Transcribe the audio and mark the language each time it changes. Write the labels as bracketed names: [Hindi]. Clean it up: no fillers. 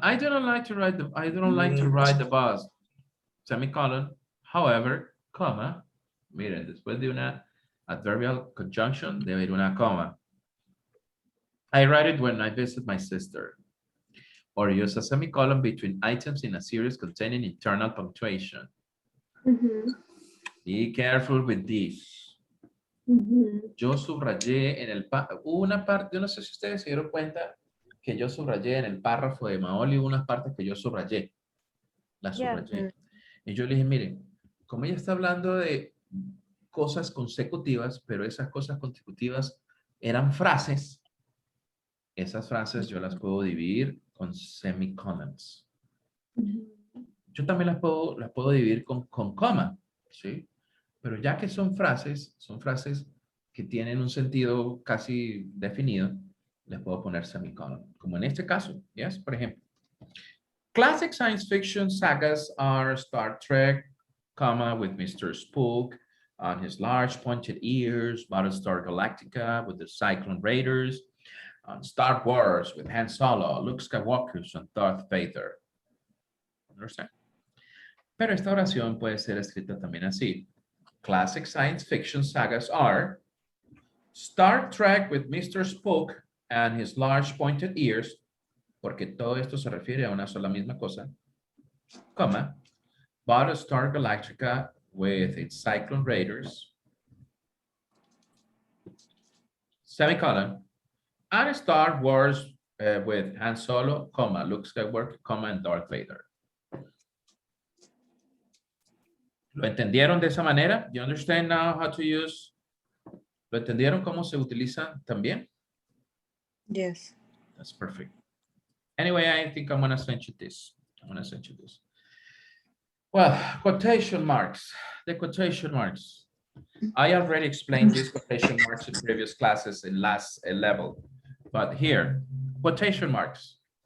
[English] I do not like to ride the bus. Semicolon. However, comma. [Spanish] Miren, después de una adverbial conjunction, debe ir una coma. [English] I write it when I visit my sister. Or use a semicolon between items in a series containing internal punctuation. Be careful with this. [Spanish] Yo subrayé en el una parte, yo no sé si ustedes se dieron cuenta que yo subrayé en el párrafo de Maoli unas partes que yo subrayé. Las subrayé. Y yo le dije, miren, como ella está hablando de cosas consecutivas, pero esas cosas consecutivas eran frases, esas frases yo las puedo dividir con semicolons. Yo también las puedo dividir con coma, ¿sí? Pero ya que son frases que tienen un sentido casi definido, les puedo poner semicolon. Como en este caso, ¿yes? Por ejemplo, [English] classic science fiction sagas are Star Trek, comma, with Mr. Spock on his large pointed ears, Battlestar Galactica with the Cyclone Raiders, Star Wars with Han Solo, Luke Skywalker, and Darth Vader. Understand? [Spanish] Pero esta oración puede ser escrita también así. [English] Classic science fiction sagas are Star Trek with Mr. Spock and his large pointed ears, [Spanish] porque todo esto se refiere a una sola misma cosa, [English] coma, Battlestar Galactica with its Cyclone Raiders, semicolon, and Star Wars with Han Solo, comma, Luke Skywalker, comma, and Darth Vader. [Spanish] ¿Lo entendieron de esa manera? [English] You understand now how to use? [Spanish] ¿Lo entendieron cómo se utiliza también? [English] Yes. That's perfect. Anyway, I think I'm gonna send you this. I'm gonna send you this. Well, quotation marks. The quotation marks. I already explained these quotation marks in previous classes in last level, but here, quotation marks.